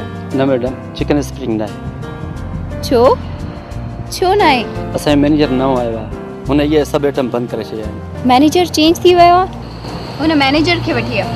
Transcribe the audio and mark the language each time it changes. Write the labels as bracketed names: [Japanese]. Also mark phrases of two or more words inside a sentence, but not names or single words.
[Sindhi] न मैडम [English] chicken spring [Sindhi] ना छो छो ना है असांजो मैनेजर नओं आयो आहे हुन इहे सभु आइटम बंदि करे छॾिया आहिनि। मैनेजर चेंज थी वियो आहे हुन मैनेजर खे वठी आ।